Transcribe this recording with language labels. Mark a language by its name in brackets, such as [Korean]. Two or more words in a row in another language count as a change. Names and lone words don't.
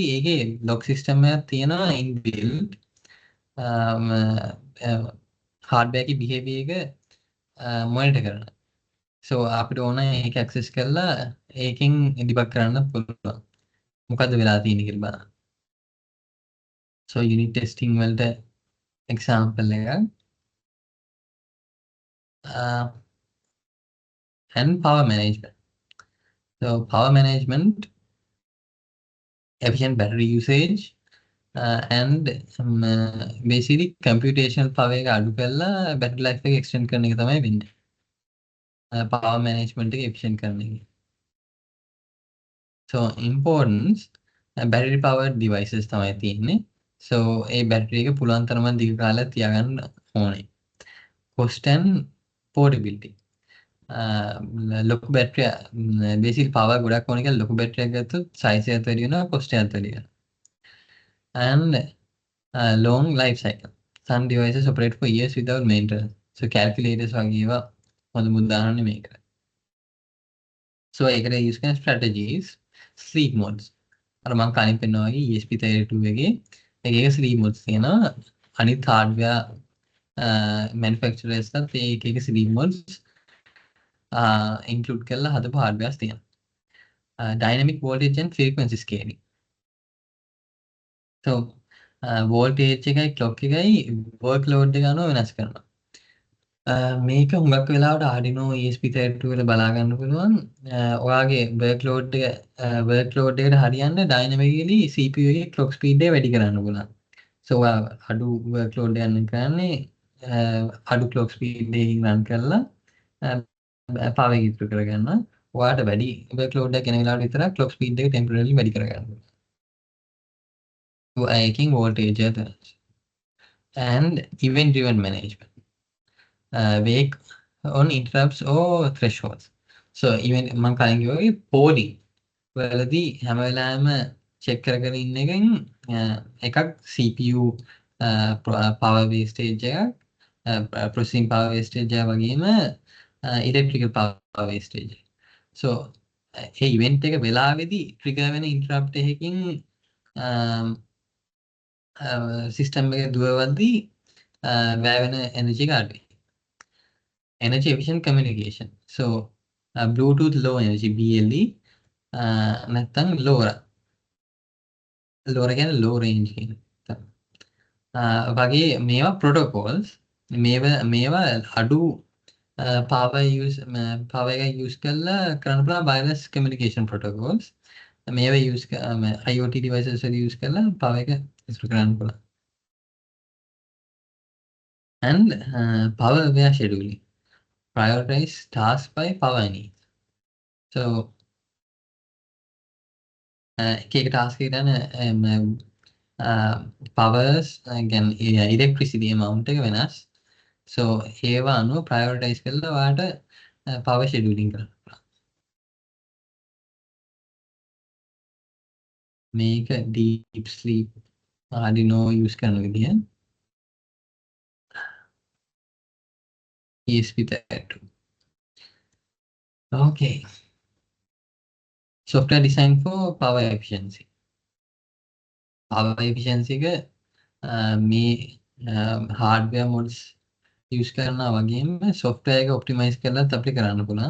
[Sinhala] ඒකේ [English] lock system [Sinhala] එකක් තියෙනවා ඉන්බිල්ට්. හાર્ඩ්වෙයාර් එකේ බිහේවියර් එක මොනිටර් කරන. සෝ අපිට ඕන ඒක ඇක්සස් කරලා ඒකෙන් ඩිබග් කරන්න පුළුවන්. මොකද්ද වෙලා තියෙන්නේ කියලා බලන්න. සෝ [English] unit testing [Sinhala] වලට එක්සැම්පල් එකක්. [English] and power management. So power management, efficient battery usage, and basically computational power [Sinhala] එක අඩු කරලා [English] battery life එක extend [Sinhala] කරන එක තමයි වෙන්නේ. [English] power management [Sinhala] එක efficient කරන එක. [English] So importance battery powered devices [Sinhala] තමයි තියෙන්නේ. So ඒ battery එක පුළුවන් තරම දිග කාලයක් තියාගන්න ඕනේ. [English] Cost and portability. ලොකු බැටරිය basically power ගොඩක් ඕන කියලා ලොකු බැටරියක් ගත්තොත් size එකත් වැඩි වෙනවා cost එකත් වැඩි වෙනවා. And long life cycle. Some devices operate for years without maintenance. [Sinhala] So calculators වගේ ඒවා හොඳ උදාහරණ මේකට. So ඒකට use කරන [English] strategies sleep modes. [Sinhala] අර මම කලින් පෙන්නවා වගේ ESP32 එකේ එක [English] sleep modes [Sinhala] තියෙනවා. අනිත් [English] hardware manufacturers [Sinhala] ලත් ඒක [English] sleep modes include [Sinhala] කරලා හදපු hardwares තියෙනවා. [English] Dynamic voltage and frequency scaling. [Sinhala] So voltage එකයි clock එකයි workload එක අනුව වෙනස් කරනවා. මේක හුඟක් වෙලාවට Arduino ESP32 වල බලා ගන්න පුළුවන්. ඔයාගේ workload එකට හරියන්න [English] dynamically CPU [Sinhala] එකේ [English] clock speed [Sinhala] එක වැඩි කරන්න පුළුවන්. So ඔයා අඩු workload එකක් කරන්නේ අඩු [English] clock speed [Sinhala] එකකින් run කරලා power එක ඉතුරු කරගන්න. ඔයාට වැඩි workload එකක් එන වෙලාවට විතරක් [English] clock speed [Sinhala] එක temporarily වැඩි කරගන්න. [English] ඒකෙන් voltage එක and event driven management. Wake on interrupts or thresholds. So even [Sinhala] මම කලින් කිව්වා වගේ polling වලදී හැම වෙලාවෙම check කරගෙන ඉන්න එකක් [English] CPU power wastage [Sinhala] එකක් [English] processing power wastage [Sinhala] එක වගේම [English] electrical power wastage [Sinhala] එක. So ඒ event එක වෙලාවේදී trigger වෙන interrupt එකකින් system එක දුවවද්දී වැය වෙන energy එක අඩුයි. [English] Energy efficient communication. So Bluetooth low energy BLE නැත්නම් LoRa. [Sinhala] LoRa කියන්නේ [English] low range [Sinhala] කියන එක. වගේ මේවා protocols මේවා අඩු power එක use කරලා කරන්න පුළුවන් [English] wireless communication protocols. [Sinhala] මේවා use [English] IoT devices [Sinhala] වල use කරලා power එක ඉස්තු කරන්න පුළුවන්. [English] And power aware scheduling. Prioritize tasks by power needs. [Sinhala] So එක task එකට යන [English] powers again electricity amount [Sinhala] එක වෙනස්. So ඒවා අනුව prioritize කරලා ඔයාට [English] power scheduling [Sinhala] කරන්න පුළුවන්. මේක [English] deep sleep Arduino use [Sinhala] කරන විදිය. ESP32. Okay. [English] Software design for power efficiency. Power efficiency [Sinhala] එක මේ [English] hardware mods use [Sinhala] කරනවා වගේම software එක optimize කරලත් අපිට කරන්න පුළුවන්.